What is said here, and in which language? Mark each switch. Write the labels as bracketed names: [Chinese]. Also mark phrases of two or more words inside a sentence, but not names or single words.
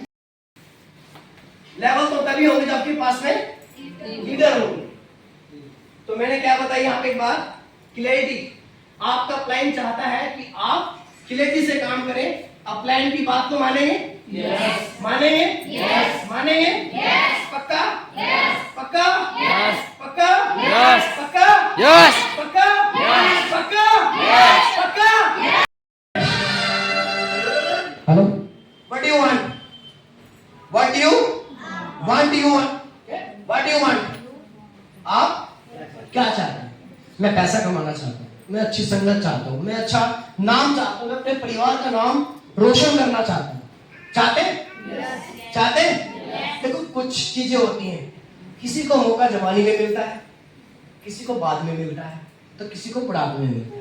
[Hindi] लेवल तो तभी होगी जब आपके पास में लीडर होगी। तो मैंने क्या बताया यहाँ पे एक बात, क्लैरिटी। आपका क्लाइंट चाहता है कि आप क्लैरिटी से काम करें। आप क्लाइंट की बात को मानेंगे? यस। मानेंगे? यस। मानेंगे? यस। पक्का? यस। पक्का? यस। पक्का? यस। पक्का? यस। पक्का? यस। पक्का? यस। पक्का? हेलो, [English] What do you want? What do you want? You want what do you want? [Hindi] आप क्या चाहते हैं? मैं पैसा कमाना चाहता हूँ, मैं अच्छी संगत चाहता हूँ, मैं अच्छा नाम चाहता हूँ, मैं अपने परिवार का नाम रोशन करना चाहता हूँ। चाहते? yes. चाहते? yes. देखो कुछ चीजें होती हैं, किसी को मौका जवानी में मिलता है, किसी को बाद में मिलता है, तो किसी को बुढ़ापे में मिलता है।